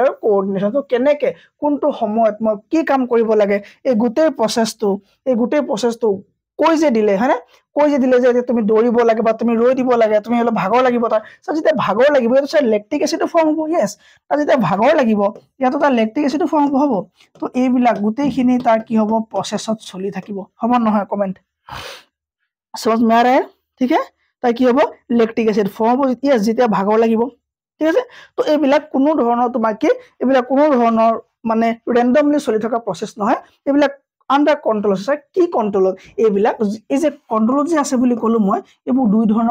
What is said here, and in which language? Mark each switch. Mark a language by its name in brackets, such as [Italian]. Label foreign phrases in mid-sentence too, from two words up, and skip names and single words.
[Assamese] কোঅৰ্ডিনেশ্যন তো কেনেকৈ কোনটো সময়ত মই কি কাম কৰিব লাগে এই গোটেই প্ৰচেছটো কৈ যে দিলে হয়নে কৈ যে দিলে যে তুমি দৌৰিব লাগে বা তুমি ৰৈ দিব লাগে তুমি অলপ ভাগৰ লাগিব তাৰ যেতিয়া ভাগৰ লাগিব এইটো চাই [English] lactic acid [Assamese] ফৰ্ম হ'ব য়েছ তাৰ যেতিয়া ভাগৰ লাগিব ইয়াতো তাৰ [English] lactic acid [Assamese] ফৰ্ম হ'ব তো এইবিলাক গোটেইখিনি তাৰ কি হ'ব প্ৰচেছত চলি থাকিব হ'ব নহয় কমেণ্ট [Hindi] समझ में आ रहा है ठीक है [Assamese] তাই কি হ'ব [English] lactic acid [Assamese] ফৰ্ম হ'ব য়েছ যেতিয়া ভাগৰ লাগিব ঠিক আছে তো এইবিলাক কোনো ধৰণৰ তোমাক কি এইবিলাক কোনো ধৰণৰ মানে ৰেন্ডমলি চলি থকা প্ৰসেস নহয় এইবিলাক [English] under control [Assamese] আছে কি কন্ট্ৰোলত এইবিলাক এই যে কন্ট্ৰোলত যে আছে বুলি ক'লো মই এইবোৰ দুই ধৰণৰ